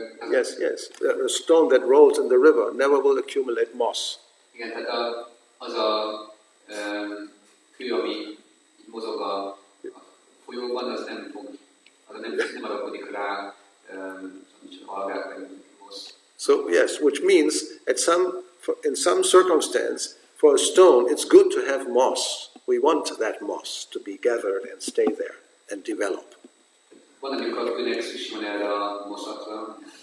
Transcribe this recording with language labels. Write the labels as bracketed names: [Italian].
[English] Yes, yes. A stone that rolls in the river never will accumulate moss. [Hungarian] Igen, tehát az a kő, ami mozog a folyóban, az nem fog, nem alapodik rá, csak algák meg mosz. [English] So yes, which means in some circumstance, for a stone, it's good to have moss. We want that moss to be gathered and stay there and develop. [Hungarian] Van, amikor kőnek szükség van erre a moszatra.